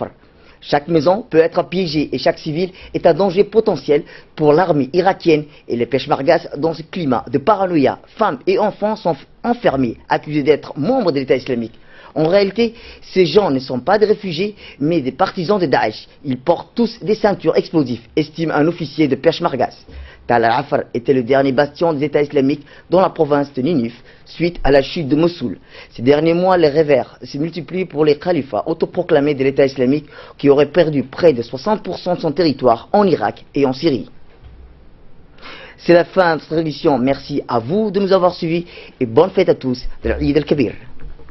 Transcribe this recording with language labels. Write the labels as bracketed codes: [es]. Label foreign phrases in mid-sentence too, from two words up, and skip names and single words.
[fr] Chaque maison peut être piégée et chaque civil est un danger potentiel pour l'armée irakienne et les peshmergas dans ce climat de paranoïa. Femmes et enfants sont enfermés, accusés d'être membres de l'État islamique. En réalité, ces gens ne sont pas des réfugiés, mais des partisans de Daesh. Ils portent tous des ceintures explosives, estime un officier de peshmergas. Tal al-Afar était le dernier bastion des États islamiques dans la province de Ninif, suite à la chute de Mossoul. Ces derniers mois, les revers se multiplient pour les califats autoproclamés de l'État islamique qui auraient perdu près de 60% de son territoire en Irak et en Syrie. C'est la fin de cette édition. Merci à vous de nous avoir suivis et bonne fête à tous de l'Eid al-Kabir.